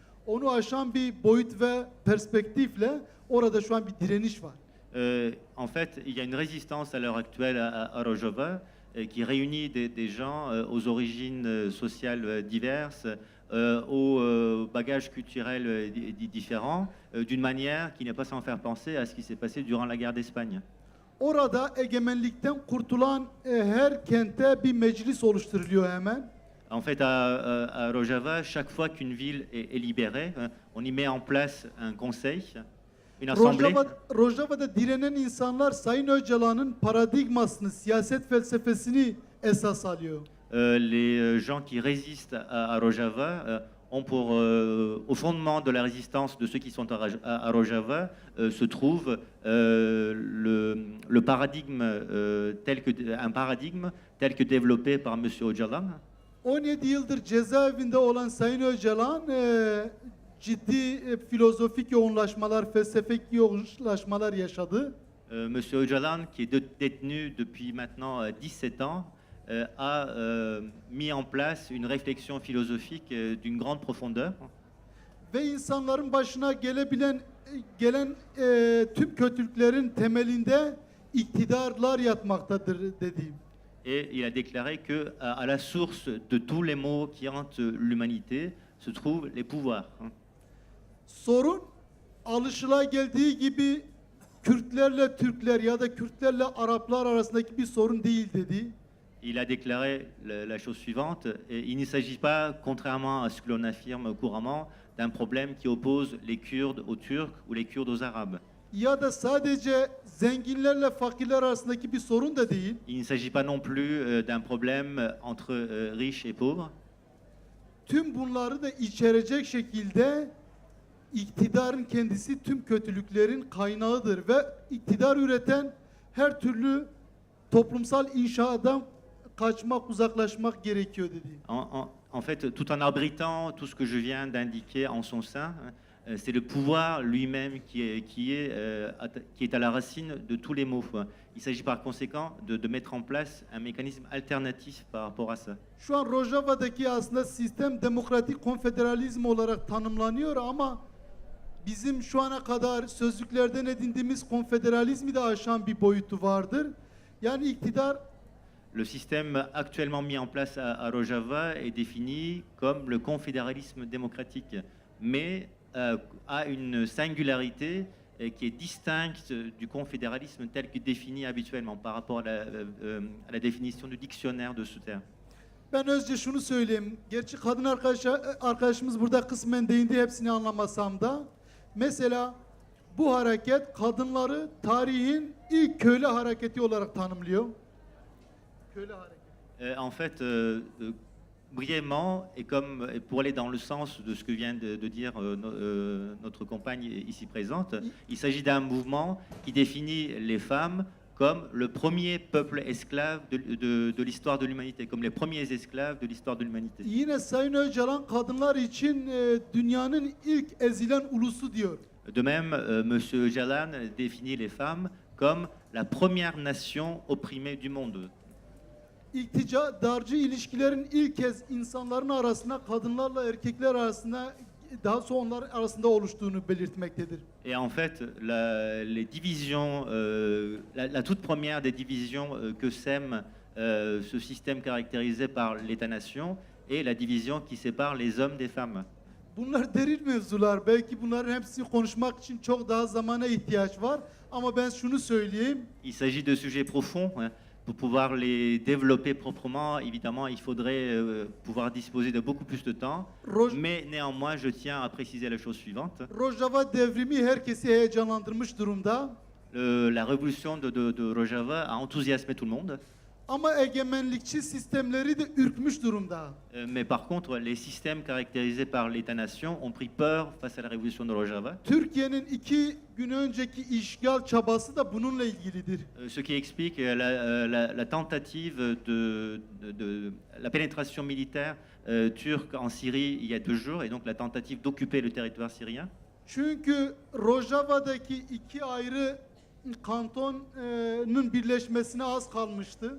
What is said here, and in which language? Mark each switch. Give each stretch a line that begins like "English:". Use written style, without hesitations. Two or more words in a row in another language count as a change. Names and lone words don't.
Turkish: onu aşan bir boyut ve perspektifle orada şu an bir direniş var.
French: En fait, il y a une résistance à l'heure actuelle à Rojava qui réunit des gens aux origines sociales diverses, aux bagages culturels différents, d'une manière qui n'est pas sans faire penser à ce qui s'est passé durant la guerre d'Espagne.
Turkish: Orada egemenlikten kurtulan her kente bir meclis oluşturuluyor hemen.
French: En fait, à Rojava, chaque fois qu'une ville est libérée, on y met en place un conseil, une assemblée.
Turkish: Rojava'da direnen insanlar Sayın Öcalan'ın paradigmasını, siyaset felsefesini esas alıyor.
French: Les gens qui résistent à Rojava ont pour, au fondement de la résistance de ceux qui sont à Rojava se trouve le paradigme, un paradigme tel que développé par M. Öcalan.
Turkish: 17 yıldır cezaevinde olan Sayın Öcalan ciddi filozofik yoğunlaşmalar, felsefik yoğunlaşmalar yaşadı.
French: M. Öcalan, qui est détenu depuis maintenant 17 ans, a mis en place une réflexion philosophique d'une grande profondeur.
Turkish: Ve insanların başına gelen tüm kötülüklerin temelinde iktidarlar yatmaktadır dediğim.
French: Et il a déclaré que à la source de tous les maux qui hantent l'humanité se trouvent les pouvoirs.
Turkish: Sorun alışılageldiği gibi Kürtlerle Türkler ya da Kürtlerle Araplar arasındaki bir sorun değil dedi.
French: Il a déclaré la chose suivante, et il ne s'agit pas, contrairement à ce que l'on affirme couramment, d'un problème qui oppose les Kurdes aux Turcs ou les Kurdes aux Arabes.
Turkish: Ya da sadece zenginlerle fakirler arasındaki bir sorun da değil.
French: Il ne s'agit pas non plus d'un problème entre riches et pauvres.
Turkish: Tüm bunları da içerecek şekilde iktidarın kendisi tüm kötülüklerin kaynağıdır ve iktidar üreten her türlü toplumsal inşaadan kaçmak, uzaklaşmak gerekiyor dedi.
French: En fait, tout en abritant tout ce que je viens d'indiquer en son sein, c'est le pouvoir lui-même qui est à la racine de tous les maux. Il s'agit par conséquent de mettre en place un mécanisme alternatif par rapport à ça.
Turkish: Şu an Rojava'daki aslında sistem demokratik konfederalizm olarak tanımlanıyor ama bizim şu ana kadar sözlüklerden edindiğimiz konfederalizmi de aşan bir boyutu vardır. Yani iktidar
French: Le système actuellement mis en place à Rojava est défini comme le confédéralisme démocratique, mais a une singularité qui est distincte du confédéralisme tel que défini habituellement par rapport à la définition du dictionnaire de ce terme.
Turkish: ben özce şunu söyleyeyim. Gerçi kadın arkadaşımız burada kısmen değindi hepsini anlamasam da. Mesela bu hareket kadınları tarihin ilk köylü hareketi olarak tanımlıyor. Köylü hareketi.
French: En fait, brièvement, et comme et pour aller dans le sens de ce que vient de dire notre compagne ici présente, il s'agit d'un mouvement qui définit les femmes comme le premier peuple esclave de l'histoire de l'humanité, comme les premiers esclaves de l'histoire de l'humanité.
Turkish: Yine Sayın Öcalan kadınlar için dünyanın ilk ezilen ulusu diyor.
French: De même, M. Öcalan définit les femmes comme la première nation opprimée du monde.
Turkish: İktidarcı ilişkilerin ilk kez insanların arasına, kadınlarla erkekler arasında, daha sonra onlar arasında oluştuğunu belirtmektedir.
French: Et en fait, les divisions, la toute première des divisions que sème ce système caractérisé par l'État-nation est la division qui sépare les hommes des femmes.
Turkish: Bunlar derin mevzular. Belki bunların hepsini konuşmak için çok daha zamana ihtiyaç var. Ama ben şunu söyleyeyim.
French: Il s'agit de sujets profonds. Pour pouvoir les développer proprement, évidemment, il faudrait pouvoir disposer de beaucoup plus de temps. Mais néanmoins, je tiens à préciser la chose suivante.
Turkish: Rojava devrimi herkesi heyecanlandırmış durumda.
French: La révolution de Rojava a enthousiasmé tout le monde.
Turkish: Ama egemenlikçi sistemleri de ürkmüş durumda.
French: Mais par contre, les systèmes caractérisés par l'État-nation ont pris peur face à la révolution de Rojava.
Turkish: Türkiye'nin 2 gün önceki işgal çabası da bununla ilgilidir.
French: Ce qui explique la tentative de la pénétration militaire turque en Syrie il y a 2 jours, et donc la tentative d'occuper le territoire syrien.
Turkish: Çünkü Rojava'daki 2 ayrı kantonun birleşmesine az kalmıştı.